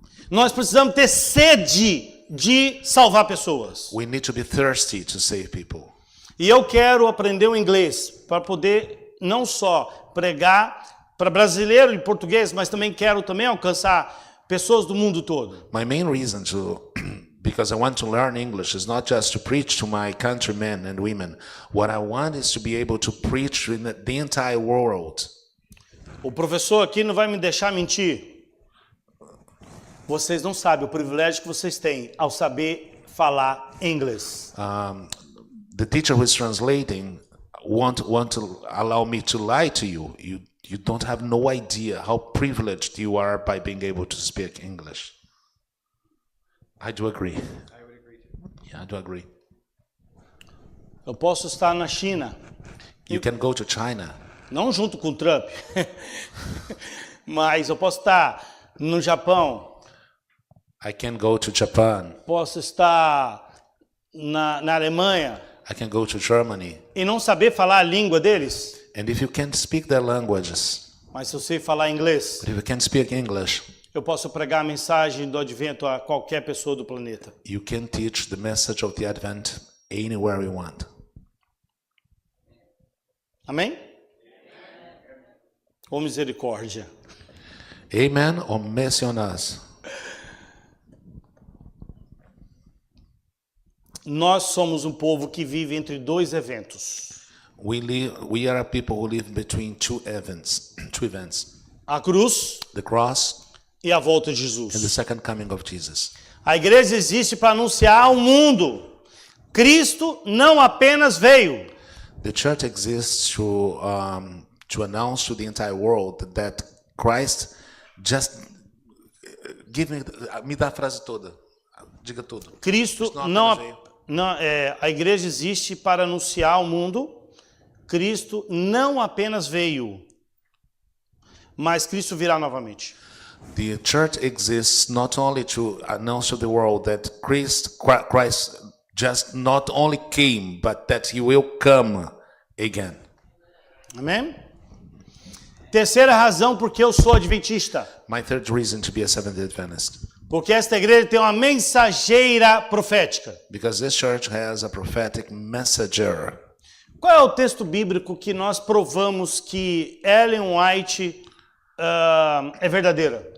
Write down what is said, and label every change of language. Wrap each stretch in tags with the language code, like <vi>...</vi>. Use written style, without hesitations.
<pt>Nós precisamos ter sede de salvar pessoas.</pt> <en>We need to be thirsty to save people.</en> <pt>E eu quero aprender o inglês para poder não só pregar para brasileiro e português, mas quero alcançar pessoas do mundo todo.</pt> <en>My main reason because I want to learn English is not just to preach to my countrymen and women. What I want is to be able to preach in the entire world.</en> <pt>O professor aqui não vai me deixar mentir. Vocês não sabem o privilégio que vocês têm ao saber falar inglês.</pt> <en>The teacher who is translating won't to allow me to lie to you. You don't have no idea how privileged you are by being able to speak English. I do agree. I would agree too. Yeah, I do agree.</en> <pt>Eu posso estar na China,</pt> <en>You can go to China.</en> <pt>não junto com o Trump, mas eu posso estar no Japão,</pt> <en>I can go to Japan.</en> <pt>posso estar na Alemanha</pt> <en>I can go to Germany.</en> <pt>e não saber falar a língua deles,</pt> <en>And if you can't speak their languages,</en> <pt>mas se eu sei falar inglês,</pt> <en>but if you can speak English,</en> <pt>Eu posso pregar a mensagem do advento a qualquer pessoa do planeta.</pt> <en>You can teach the message of the Advent anywhere you want.</en> <pt>Amém? Ou misericórdia.</pt> <en>Amen or mercy on us.</en> <pt>Nós somos um povo que vive entre dois eventos.</pt> <en>We are a people who live between two events.</en> <pt>A cruz</pt> <en>The cross</en> <pt>e a volta de</pt> <en>and the</en> <pt>Jesus.</pt> <en>second coming of Jesus.</en> <pt>A igreja existe para anunciar ao mundo. Cristo não apenas veio,</pt> <en>The church exists to announce to the entire world that Christ just</en> <pt>me dá a frase toda. Diga tudo. Cristo Cristo não, apenas veio. a igreja existe para anunciar ao mundo. Cristo não apenas veio, mas Cristo virá novamente.</pt> <en>The church exists not only to announce to the world that Christ just not only came, but that he will come again.</en> <pt>Amém? Terceira razão porque eu sou adventista.</pt> <en>My third reason to be a Seventh-day Adventist,</en> <pt>Porque esta igreja tem uma mensageira profética.</pt> <en>because this church has a prophetic messenger.</en> <pt>Qual é o texto bíblico que nós provamos que Ellen White é verdadeira?</pt>